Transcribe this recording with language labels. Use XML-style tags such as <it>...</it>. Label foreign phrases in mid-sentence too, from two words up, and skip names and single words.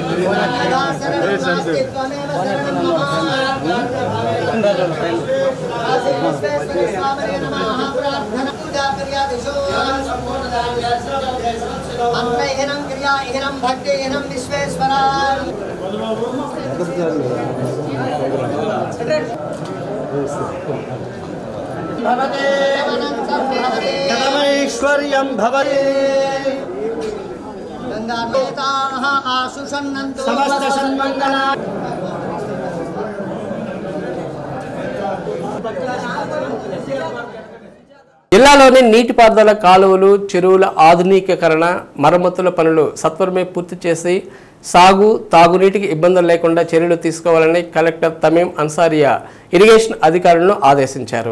<sa>मंत्रहीनं क्रियाहीनं भक्तिहीनं विश्वेश्वर कथमैश्वर्यं भवति गंगादेवताः आशुषन्नन्तु समस्त सन्मंगला</sa> <te>జిల్లాలోని నీటిపారుదల కాలువలు, చెరువుల ఆధునికీకరణ, మరమ్మతుల పనులు సత్వరమే పూర్తి చేసి సాగు, తాగునీటికి ఇబ్బందులు లేకుండా చర్యలు తీసుకోవాలని కలెక్టర్ తమీం అన్సారియా ఇరిగేషన్ అధికారులను ఆదేశించారు.</te>